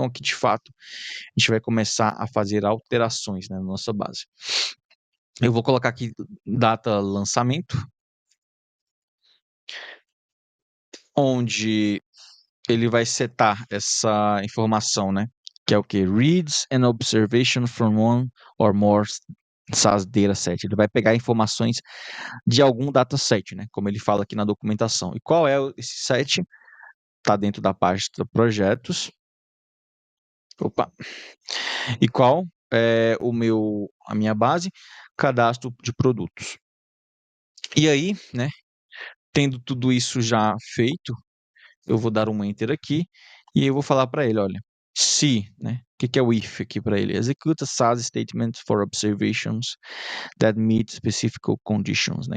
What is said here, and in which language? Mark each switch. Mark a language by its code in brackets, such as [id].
[pt] Então aqui de fato a gente vai começar a fazer alterações, né, na nossa base. Eu vou colocar aqui data lançamento, onde ele vai setar essa informação, né? Que é o que? [en] Reads an observation from one or more SAS dataset. [pt] Ele vai pegar informações de algum dataset, né? Como ele fala aqui na documentação. E qual é esse set? Está dentro da pasta projetos. Opa! E qual é a minha base? Cadastro de produtos. E aí, né? Tendo tudo isso já feito, eu vou dar um enter aqui e eu vou falar para ele, olha, se, né? O que é o if aqui para ele? [en] Execute a SAS statement for observations that meet specific conditions, né?